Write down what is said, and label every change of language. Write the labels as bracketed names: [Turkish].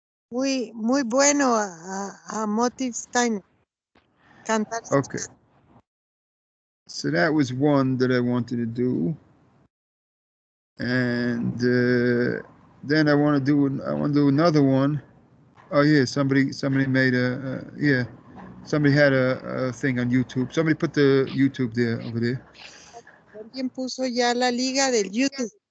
[Spanish] muy bueno a Motive Stein cantar. [English] Okay. So that was one that I wanted to do, and then I want to do another one. Oh yeah, somebody made somebody had a thing on YouTube. Somebody put the YouTube there over there. [Spanish] Alguien puso ya la liga del YouTube.